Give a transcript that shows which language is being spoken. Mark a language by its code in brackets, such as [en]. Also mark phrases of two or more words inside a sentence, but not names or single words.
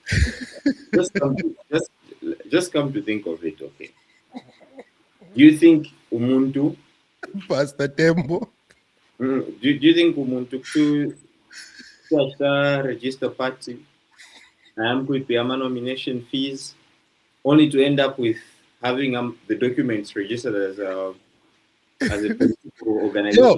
[en] just come to think of it. Okay, do you think umuntu? Pastor Tembo. Do you think umuntu to register party? I am with the nomination fees, only to end up with having the documents registered as a political Yo,